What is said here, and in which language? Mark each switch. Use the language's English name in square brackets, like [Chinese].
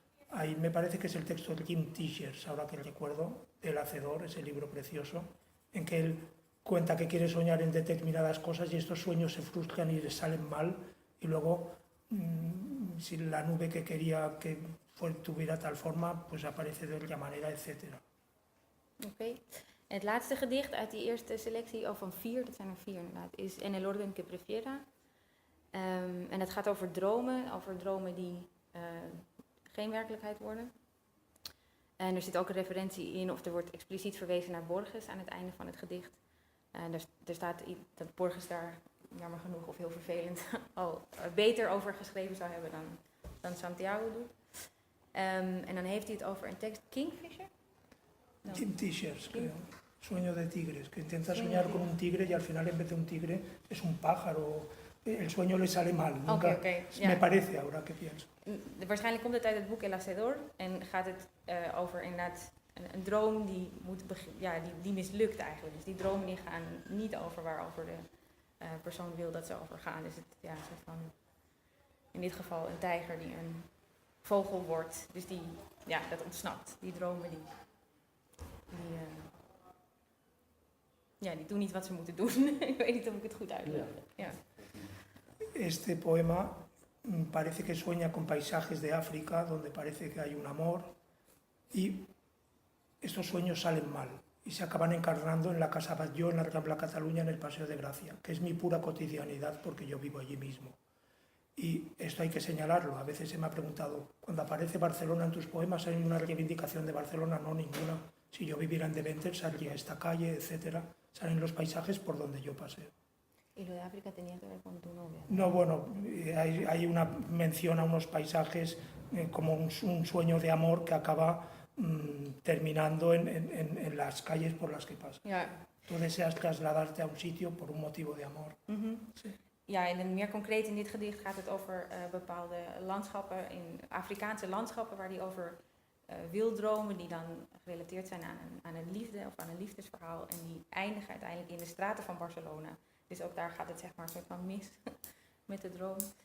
[Spanish] Ahí me parece que es el texto de Jim Teachers, ahora que recuerdo, del Hacedor, ese libro precioso, en que él cuenta que quiere soñar en determinadas cosas y estos sueños se frustran y les salen mal, y luego si la nube que quería que tuviera tal forma, pues aparece de otra manera, etc. [Dutch] Oké. Het laatste gedicht uit die eerste selectie, van 4, dat zijn er 4 inderdaad, is En el orden que prefiera. En het gaat over dromen die geen werkelijkheid worden. En er zit ook een referentie in, of er wordt expliciet verwezen naar Borges aan het einde van het gedicht. Er staat dat Borges daar, jammer genoeg of heel vervelend, al beter over geschreven zou hebben dan Santiago doet. En dan heeft hij het over een tekst, Kingfisher? [Spanish] Jim Teachers, creo. Sueño de tigres, que intenta Sueño soñar de con un tigre y al final en vez de un tigre es un pájaro. El sueño le sale mal. Nunca, [Dutch] Oké, ja. [Spanish] Me parece ahora que pienso. [Dutch] Waarschijnlijk komt het uit het boek El Hacedor en gaat het over inderdaad een droom die, die mislukt eigenlijk. Dus die dromen die gaan niet over waarover de persoon wil dat ze over gaan. Dus het, ja, een soort van, in dit geval een tijger die een vogel wordt. Dus die, ja, dat ontsnapt. Die dromen die doen niet wat ze moeten doen. Ik weet niet of ik het goed uitleg. Ja. [Spanish] Este poema parece que sueña con paisajes de África donde parece que hay un amor y estos sueños salen mal y se acaban encarnando en la Casa Batlló, en la Rambla Cataluña, en el Paseo de Gracia, que es mi pura cotidianidad porque yo vivo allí mismo. Y esto hay que señalarlo. A veces se me ha preguntado, cuando aparece Barcelona en tus poemas, ¿hay una reivindicación de Barcelona? No, ninguna. Si yo viviera en Deventer, saldría esta calle, etcétera. Salen los paisajes por donde yo paseo. ¿Y lo de África tenía que ver con tu novia? No, bueno, hay una mención a unos paisajes como un sueño de amor que acaba terminando en las calles por las que pasa. [Dutch] Ja. [Spanish] Tú deseas trasladarte a un sitio por un motivo de amor. Sí. [Dutch] Ja, en meer concreet in dit gedicht gaat het over bepaalde landschappen, Afrikaanse landschappen, waar hij over wil dromen, die dan gerelateerd zijn aan een liefde of aan een liefdesverhaal. En die eindigen uiteindelijk in de straten van Barcelona. Dus ook daar gaat het zeg maar een soort van mis met de droom.